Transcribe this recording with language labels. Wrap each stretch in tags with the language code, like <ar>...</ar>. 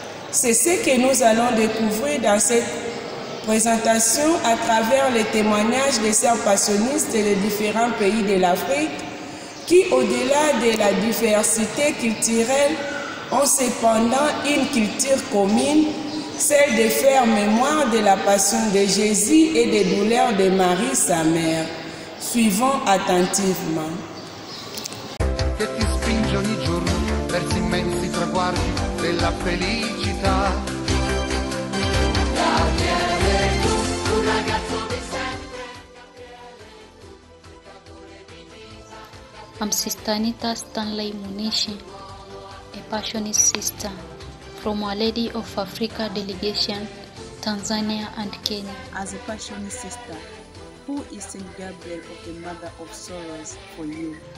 <fr>C'est ce que nous allons découvrir dans cette présentation à travers les témoignages des sœurs passionnistes des différents pays de l'Afrique qui, au-delà de la diversité culturelle, ont cependant une culture commune, celle de faire mémoire de la passion de Jésus et des douleurs de Marie, sa mère. Suivons attentivement.</fr> <it>Che ti spinge ogni giorno verso immensi traguardi della felicità. Gabriele, un ragazzo di sempre.</it> <en>I'm Sister Anita Stanley Munishi, a Passionist sister from Our Lady of Africa delegation, Tanzania and Kenya. As a Passionist sister, Who is Saint Gabriel of the Mother of Sorrows for you?</en>